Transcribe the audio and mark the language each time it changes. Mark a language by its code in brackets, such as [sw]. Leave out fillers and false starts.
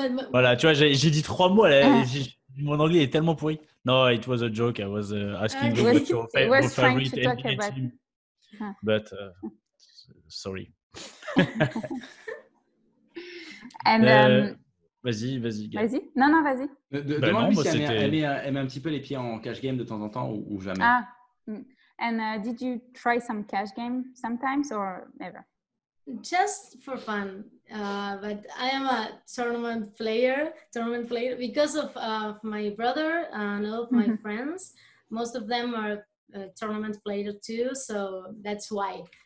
[fr] Voilà, tu vois, j'ai dit 3 mots. Mon anglais est tellement pourri. [en] No, it was a joke. I was asking you what's your favorite NBA team. But sorry. [fr] Vas-y. Vas-y. Non, vas-y. Demande-lui si elle met un petit peu les pieds en cash game de temps en temps ou jamais. [en] And did you try some cash game sometimes or never? Just for fun, but I am a tournament player because of my brother and all of my friends. Most of them are tournament players too, so that's why.